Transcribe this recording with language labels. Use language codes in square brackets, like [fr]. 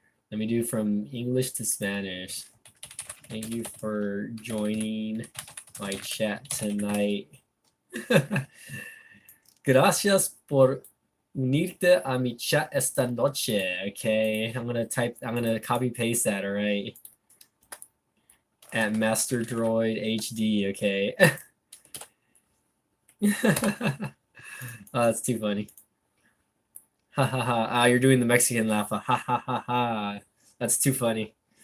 [en] Let me do from English to Spanish. Thank you for joining my chat tonight. [es] Gracias por unirte a mi chat esta noche. [en] Okay, I'm gonna copy paste that. All right, at Master Droid HD. Okay. Oh, that's too funny. Ha ha ha. Ah, you're doing the Mexican laugh. Ha ha ha ha. That's too funny.